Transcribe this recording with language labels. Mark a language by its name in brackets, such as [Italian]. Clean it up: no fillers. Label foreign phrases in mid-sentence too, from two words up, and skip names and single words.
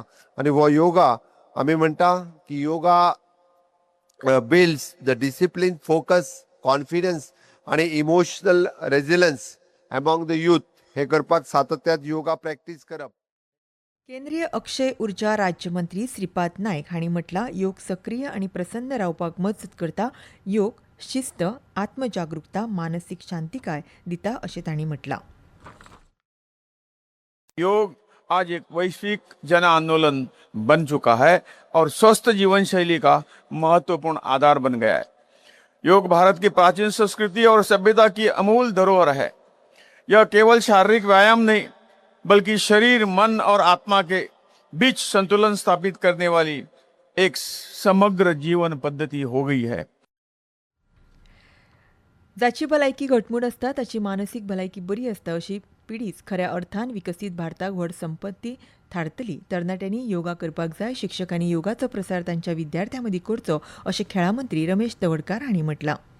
[Konkani] आनी हो योगा आमी म्हणटा की [English] yoga builds the discipline, focus, confidence आनी emotional resilience among the youth. [Konkani] हे करपाक सातत्यात योगा प्रॅक्टीस करप. केंद्रीय अक्षय उर्जा राज्यमंत्री श्रीपाद नायक हांणी म्हटलां, योग सक्रीय आनी प्रसन्न रावपाक मजत करता. योग शिस्त, आत्मजागृकता, मानसीक शांतिकाय दिता अशें तांणी म्हटलां. [Hindi] योग आज एक वैश्विक जन आंदोलन बन चुका है और स्वस्थ जीवन शैली का महत्वपूर्ण आधार बन गया है. योग भारत की प्राचीन संस्कृति और सभ्यता की अमूल धरोहर है. यह केवल शारीरिक व्यायाम नहीं बल्कि शरीर, मन और आत्मा के बीच संतुलन स्थापित करने वाली एक समग्र जीवन पद्धति हो गई है. [Konkani] जाची भलायकी घटमूट आसता ताची मानसीक भलायकी बरी आसता अशी पिढीच खऱ्या अर्थान विकसीत भारताक व्हड संपत्ती थारतली. तरणाट्यांनी योगा करपाक जाय. शिक्षकांनी योगाचो प्रसार तांच्या विद्यार्थ्यां मदीं करचो अशें खेळा मंत्री रमेश तवडकार हांणी म्हटलां.